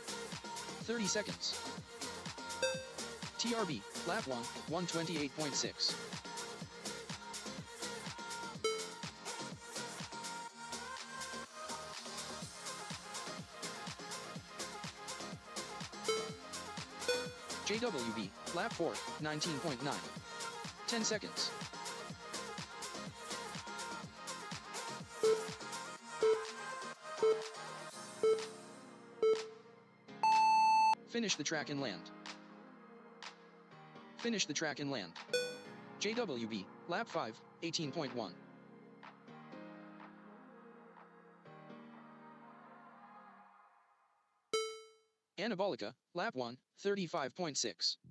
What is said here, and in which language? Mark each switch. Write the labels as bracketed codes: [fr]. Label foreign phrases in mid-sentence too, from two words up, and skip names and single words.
[en] 30 seconds. TRB, lap 1, 128.6. JWB, lap 4, 19.9. 10 seconds. Finish the track and land. Finish the track and land. JWB, lap 5, 18.1. Anabolica, lap 1, 35.6.